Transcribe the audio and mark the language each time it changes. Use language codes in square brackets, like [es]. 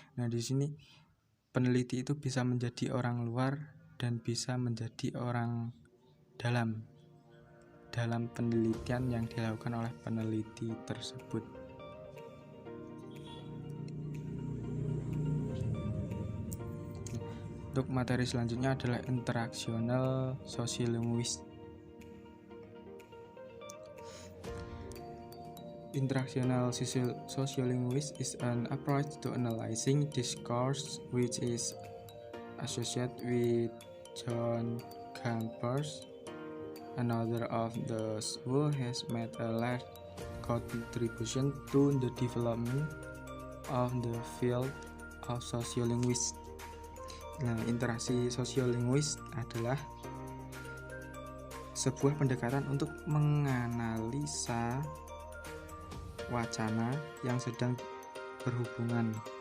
[id] Nah, di sini peneliti itu bisa menjadi orang luar dan bisa menjadi orang dalam penelitian yang dilakukan oleh peneliti tersebut. Untuk materi selanjutnya adalah interactional sociolinguist. [en] Interactional sociolinguist is an approach to analyzing discourse which is associated with John Campers, another of those who has made a large contribution to the development of the field of sociolinguistics. [id] Nah, interaksi sosiolinguis adalah sebuah pendekatan untuk menganalisa wacana yang sedang berhubungan